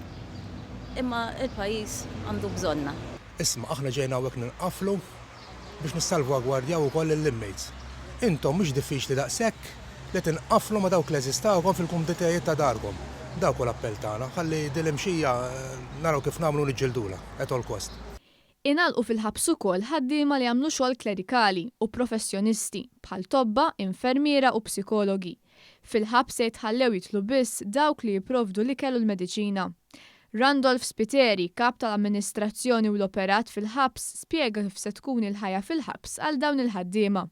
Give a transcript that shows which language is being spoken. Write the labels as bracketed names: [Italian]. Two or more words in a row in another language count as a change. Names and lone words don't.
[Maltese] Imma il-pajjiż għandu bżonna. Isma' aħna ġejna hawnhekk ninqaflu biex nissalvagwardjaw ukoll il-inmates. Intom mhux diffiċli daqshekk li tinqaflu ma' dawk l-eżistawkom fil-kumditajiet ta' darkom. Dawk l-appell tagħna, ħalli dil-imxija naraw kif nagħmlu niġġildula [English] at all cost. [Maltese] Ingħalqu fil-ħabs ukoll ħaddiema li jagħmlu xogħol klerikali u professjonisti bħal tobba, infermiera u psikologi. Fil-ħabs se jitħallew jitlu biss dawk li jipprovdu l-ikel u l-mediċina. Randolph Spiteri, kap tal-amministrazzjoni u l-operat fil-ħabs, spjega kif se tkun il-ħajja fil-ħabs għal dawn il-ħaddiema.